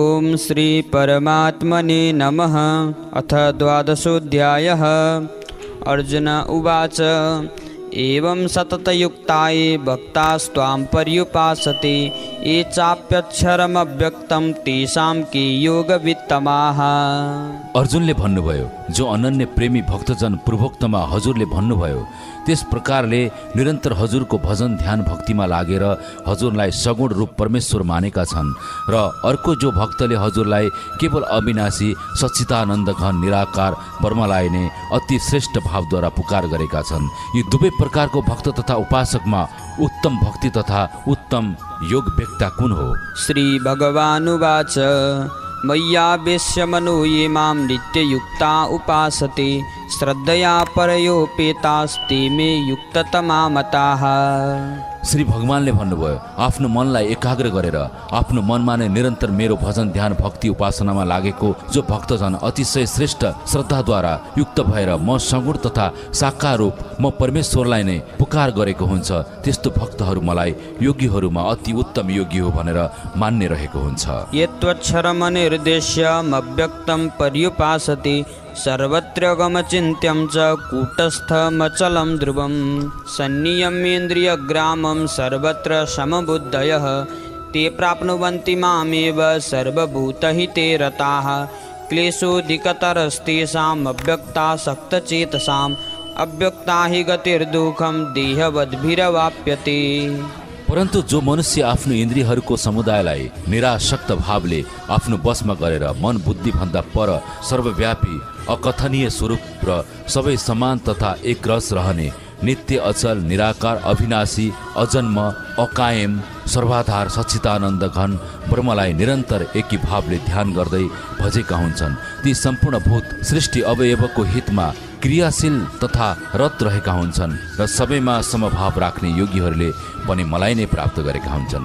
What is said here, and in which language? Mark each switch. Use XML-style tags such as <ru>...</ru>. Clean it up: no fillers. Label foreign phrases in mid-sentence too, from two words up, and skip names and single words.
<sa>ओम श्री परमात्मने नमः। अथ द्वादशोऽध्यायः। अर्जुन उवाच एवं सततयुक्ताये भक्तास्त्वां पर्युपासते ये चाप्यक्षरमव्यक्तं तेषां के योगवित्तमाः।</sa> <ne>अर्जुनले भन्नुभयो, जो अनन्य प्रेमी भक्तजन पूर्वोक्तमा हजुरले भन्नुभयो त्यस प्रकारले निरन्तर हजुरको भजन ध्यान भक्तिमा लागेर हजुरलाई सगुण रूप परमेश्वर मानेका छन् र अर्को जो भक्तले हजुरलाई केवल अविनाशी सच्चिदानन्द घन निराकार ब्रह्मलाई नै अति श्रेष्ठ भावद्वारा पुकार गरेका छन्। यी दुवै प्रकारको भक्त तथा उपासकमा उत्तम भक्ति तथा उत्तम योग व्यक्ता कुन हो?</ne> <sa>श्री भगवानुवाच मय्यावेश्य मनो ये मां नित्ययुक्ता उपासते श्रद्धया परयोपेतास्ते मे युक्ततमा मताः।</sa> <ne>श्री भगवानले भन्नुभयो, आफ्नो मनलाई एकाग्र गरेर आफ्नो मनमा नै निरन्तर मेरो भजन ध्यान भक्ति उपासनामा लागेको जो भक्तजन अतिशय श्रेष्ठ श्रद्धाद्वारा युक्त भएर म सगुण तथा साकार रूप म परमेश्वरलाई नै पुकार गरेको हुन्छ, त्यस्तो भक्तहरू मलाई योगीहरूमा अति उत्तम योगी हो भनेर मान्ने रहेको हुन्छ।</ne> <sa>यत्त्वक्षरमनिर्देश्यमव्यक्तं पर्युपासते सर्वत्र गमचिन्त्यं च कूटस्थमचलं ध्रुवं सन्नियम्येन्द्रियग्रामं सर्वत्र समबुद्धयः ते प्राप्नुवन्ति मामेव सर्वभूतहिते रताः क्लेशोऽधिकतरस्तेषाम् अव्यक्तासक्तचेतसाम् अव्यक्ता हि गतिर्दुःखं देहवद्भिरवाप्यते।</sa> <ne>परन्तु जो मनुष्य आफ्नो इन्द्रियहरूको समुदायलाई निरासक्त भावले आफ्नो वशमा गरेर मन बुद्धि भन्दा पर सर्वव्यापी अकथनीय स्वरूप र सबै समान तथा एक रस रहने नित्य अचल निराकार अविनाशी अजन्म अकायम सर्वाधार सच्चिदानन्द घन ब्रह्मलाई निरन्तर एकी भावले ध्यान गर्दै भजेका हुन्छन्, ती सम्पूर्ण भूत सृष्टि अवयवको हितमा क्रियाशील तथा रत रहेका हुन्छन् र सबैमा समभाव राख्ने योगीहरूले पनि मलाई नै प्राप्त गरेका हुन्छन्।</ne>